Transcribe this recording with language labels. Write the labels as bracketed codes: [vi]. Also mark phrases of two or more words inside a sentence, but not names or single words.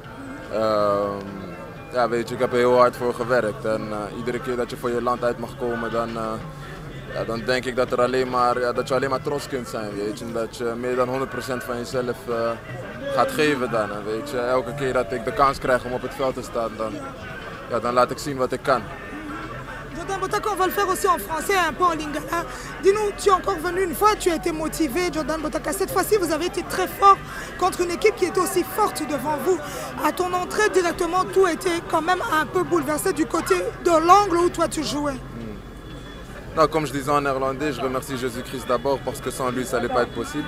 [nl] Ja, weet je, ik heb er heel hard voor gewerkt en iedere keer dat je voor je land uit mag komen, dan denk ik dat, dat je alleen maar trots kunt zijn, weet je. Dat je meer dan 100% van jezelf gaat geven dan, weet je. Elke keer dat ik de kans krijg om op het veld te staan, dan laat ik zien wat ik kan. [fr] Jordan Botaka, on va le faire aussi en français, un peu en lingala. Dis-nous, tu es encore venu une fois, tu as été motivé, Jordan Botaka. Cette fois-ci, vous avez été très fort contre une équipe qui était aussi forte devant vous. À ton entrée, directement, tout était quand même un peu bouleversé du côté de l'angle où toi tu jouais. Non, comme je disais en néerlandais, je remercie Jésus-Christ d'abord parce que sans lui, ça n'allait pas être possible.